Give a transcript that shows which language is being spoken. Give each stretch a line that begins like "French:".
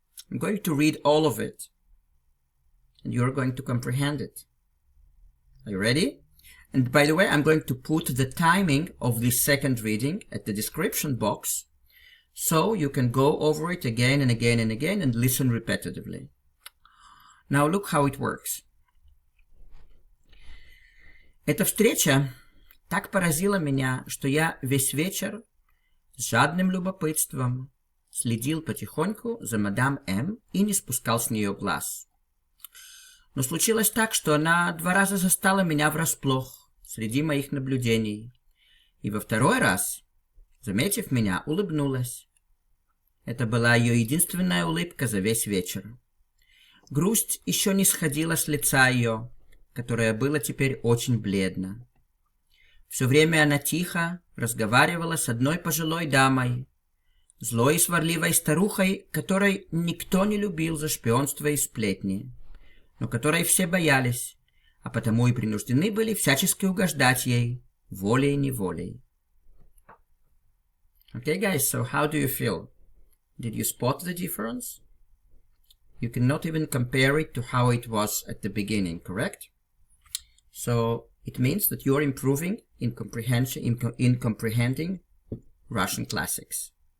English: I'm going to read all of it, and you're going to comprehend it. Are you ready? And by the way, I'm going to put the timing of this second reading at the description box, so you can go over it again and again and again and listen repetitively. Now look how it works.
Russian: Эта встреча так поразила меня, что я весь вечер с жадным любопытством следил потихоньку за мадам М и не спускал с нее глаз. Но случилось так, что она 2 раза застала меня врасплох среди моих наблюдений, и во 2-й раз, заметив меня, улыбнулась. Это была ее единственная улыбка за весь вечер. Грусть еще не сходила с лица ее, которое было теперь очень бледно. Все время она тихо разговаривала с одной пожилой дамой, злой и сварливой старухой, которой никто не любил за шпионство и сплетни, но которой все боялись, а потому и принуждены были всячески угождать ей, волей-неволей.
English: Okay, guys, so how do you feel? Did you spot the difference? You cannot even compare it to how it was at the beginning, correct? So it means that you're improving in comprehending Russian classics.